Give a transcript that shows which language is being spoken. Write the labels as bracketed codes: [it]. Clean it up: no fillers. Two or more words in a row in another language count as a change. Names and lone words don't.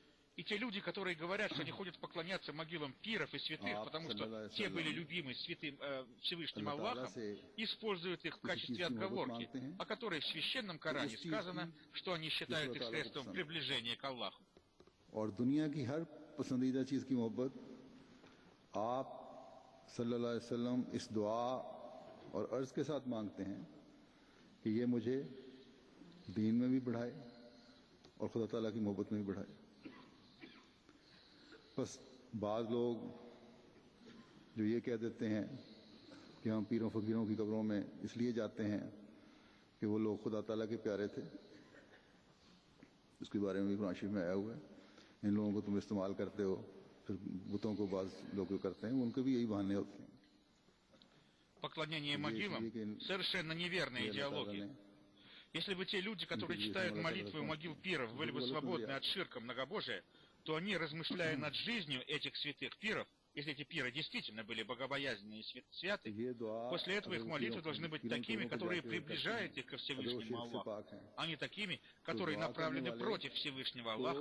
[ru] И те люди, которые говорят, что они ходят поклоняться могилам пиров и святых, потому что те были любимы Всевышним Аллахом, используют их в качестве отговорки, о которой в Священном Коране сказано, что они считают их средством приближения к Аллаху. [ur] اور دنیا کی ہر پسندیدہ چیز کی محبت آپ [ar] صلى الله عليه وسلم [ur] اس دعا اور عرض کے ساتھ مانگتے ہیں کہ یہ مجھے دین میں بھی بڑھائے اور خدا تعالیٰ کی محبت میں بھی بڑھائے. بس بعض لوگ جو یہ کہہ دیتے ہیں کہ ہم پیروں فقیروں کی قبروں میں اس لیے جاتے ہیں کہ وہ لوگ خدا تعالیٰ کے پیارے تھے، اس کے بارے میں بھی قرآن شریف میں آیا ہوا ہے. ان لوگوں کو تم استعمال کرتے ہو، پھر بتوں کو بعض لوگ کرتے ہیں، ان کے بھی یہی بہانے ہوتے ہیں. [ru] Поклонение могилам – совершенно неверная идеология. Если бы те люди, которые читают молитвы у могил пиров, были бы свободны от ширка многобожия, то они, размышляя над жизнью этих святых пиров, если эти пиры действительно были богобоязненные и святы, после этого их молитвы должны быть такими, которые приближают их ко Всевышнему Аллаху, а не такими, которые направлены против Всевышнего Аллаха.